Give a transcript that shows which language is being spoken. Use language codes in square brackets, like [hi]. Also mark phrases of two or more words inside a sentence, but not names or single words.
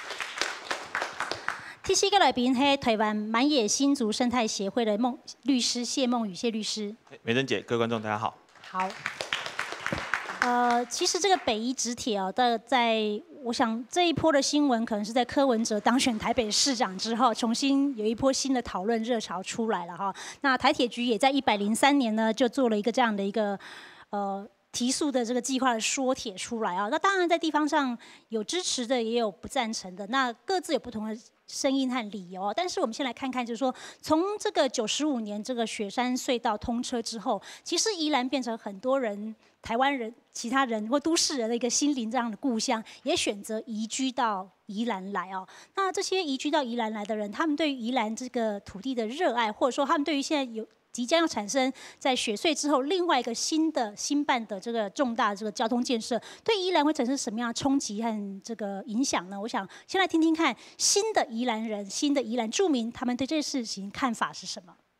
[zh] 第四個來賓係台灣滿野新竹生態協會的律師謝孟宇謝律師。美珍姐，各位觀眾大家好。好。其實這個北宜直鐵哦，我想這一波的新聞可能是在柯文哲當選台北市長之後，重新有一波新的討論熱潮出來了哈。那台鐵局也在103年呢，就做了一個這樣的一個提速的這個計劃的說帖出來啊。那當然在地方上有支持的，也有不贊成的，那各自有不同的聲音和理由。但是我們先來看看，就是說從這個95年這個雪山隧道通車之後，其實宜蘭變成很多人。台灣人、其他人或都市人的一個心靈這樣的故鄉，也選擇移居到宜蘭來哦。那這些移居到宜蘭來的人，他們對於宜蘭這個土地的熱愛，或者說他們對於現在即將要產生在雪隧之後另外一個新辦的這個重大的這個交通建設，對宜蘭會產生什麼樣的衝擊和這個影響呢？我想先來聽聽看新的宜蘭人、新的宜蘭住民，他們對這個事情看法是什麼？